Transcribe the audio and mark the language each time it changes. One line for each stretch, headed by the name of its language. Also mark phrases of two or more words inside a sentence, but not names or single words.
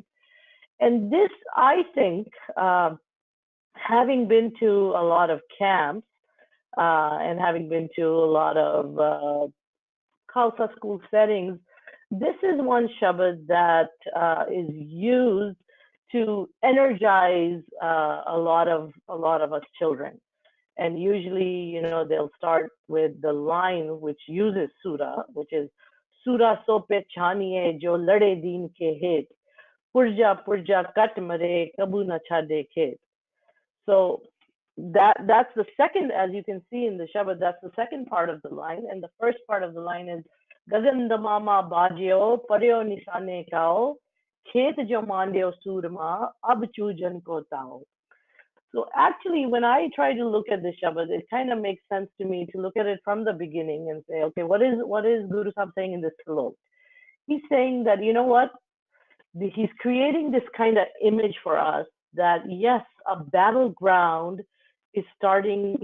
English: And this, I think, having been to a lot of camps and having been to a lot of Khalsa school settings, this is one Shabad that is used to energize a lot of us children. And usually, you know, they'll start with the line which uses Sura, which is
Punjabi: ਸੂਰਾ ਸੋ ਪਹਿਚਾਨੀਐ ਜੁ ਲਰੈ ਦੀਨ ਕੇ ਹੇਤ ਪੁਰਜਾ ਪੁਰਜਾ ਕਟਿ ਮਰੈ ਕਬਹੂ ਨ ਛਾਡੈ ਖੇਤੁ.
English: So that's the second, as you can see in the Shabad, that's the second part of the line. And the first part of the line is
Punjabi: ਗਗਨ ਦਮਾਮਾ ਬਾਜਿਓ ਪਰਿਓ ਨੀਸਾਨੈ ਘਾਉ ਖੇਤੁ ਜੁ ਮਾਂਡਿਓ ਸੂਰਮਾ ਅਬ ਜੂਝਨ ਕੋ ਦਾਉ.
English: So actually, when I try to look at the Shabad, it kind of makes sense to me to look at it from the beginning and say, okay, what is Guru Sahib saying in this Salok? He's saying that, you know what? He's creating this kind of image for us that, yes, a battleground is starting.